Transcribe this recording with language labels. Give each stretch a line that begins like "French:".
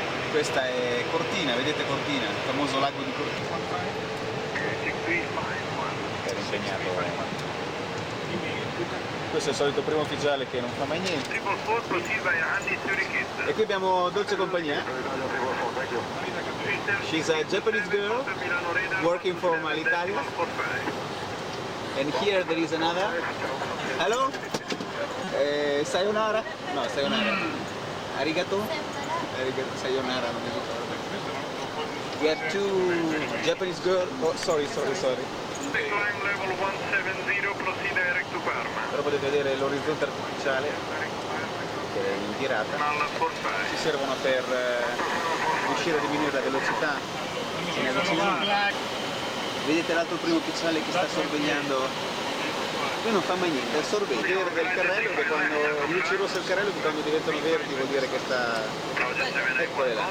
Italian: Questa è Cortina, vedete Cortina, il famoso lago di Cortina. Era impegnato. Questo è il solito primo ufficiale che non fa mai niente. E qui abbiamo dolce compagnia.
English: She's a Japanese girl working for Alitalia. And here there is another. Hello?
Japanese: Sayonara? No, sayonara. Arigato? Arigato, sayonara,
Italian: non mi ricordo.
English: We have two Japanese girls. Oh, sorry. Level 170, proceed direct to Parma.
Italian: Però potete vedere l'orizzonte artificiale che è in tirata. Ci servono per riuscire a diminuire la velocità in avvicinamento. Vedete l'altro primo ufficiale che sta sorvegliando. Lui non fa mai niente, è il sorveglio verde del carrello, che quando gli luci rosse del carrello, che quando diventano verdi vuol dire che sta... Eccole là.